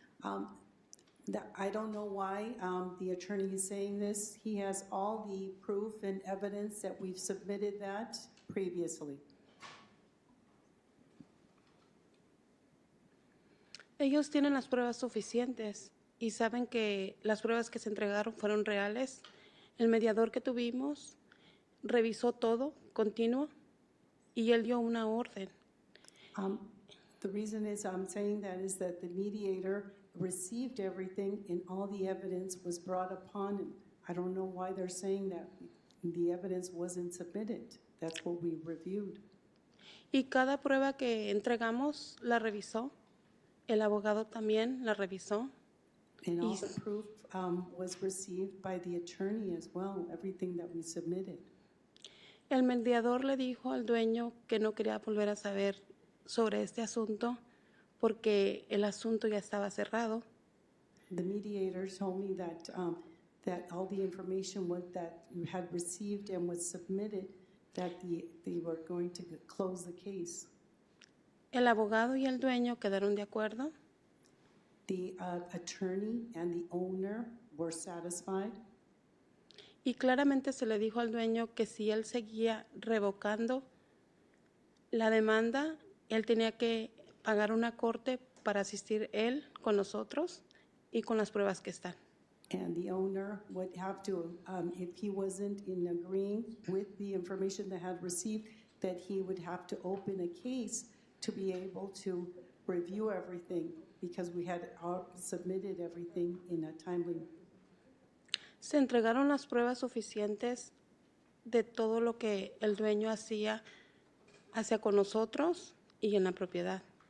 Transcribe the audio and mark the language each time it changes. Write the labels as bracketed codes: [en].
[en] I don't know why the attorney is saying this. He has all the proof and evidence that we've submitted that previously. [es] Ellos tienen las pruebas suficientes y saben que las pruebas que se entregaron fueron reales. El mediador que tuvimos revisó todo, continuo, y él dio una orden. [en] The reason is I'm saying that is that the mediator received everything and all the evidence was brought upon him. I don't know why they're saying that the evidence wasn't submitted. That's what we reviewed. [es] Y cada prueba que entregamos la revisó. El abogado también la revisó. [en] And all the proof was received by the attorney as well, everything that we submitted. [es] El mediador le dijo al dueño que no quería volver a saber sobre este asunto porque el asunto ya estaba cerrado. [en] The mediator told me that all the information that you had received and was submitted, that they were going to close the case. [es] El abogado y el dueño quedaron de acuerdo. [en] The attorney and the owner were satisfied. [es] Y claramente se le dijo al dueño que si él seguía revocando la demanda, él tenía que pagar una corte para asistir él con nosotros y con las pruebas que están. [en] And the owner would have to, if he wasn't in agreeing with the information that had received, that he would have to open a case to be able to review everything because we had submitted everything in a timely. [es] Se entregaron las pruebas suficientes de todo lo que el dueño hacía hacia con nosotros y en la propiedad.